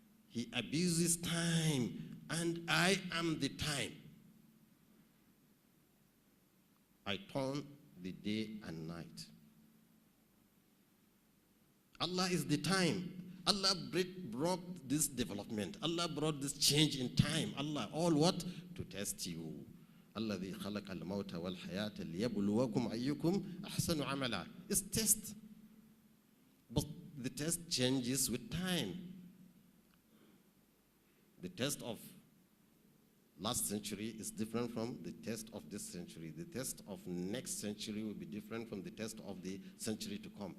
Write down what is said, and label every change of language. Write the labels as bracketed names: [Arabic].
[English] He abuses time, and I am the time. I turn the day and night. Allah is the time. Allah brought this development. Allah brought this change in time. Allah, all what? To test you. [Arabic] الذي خلق الموت والحياة ليبلوكم أيكم أحسن عملا. [English] It's test. But the test changes with time. The test of last century is different from the test of this century. The test of next century will be different from the test of the century to come.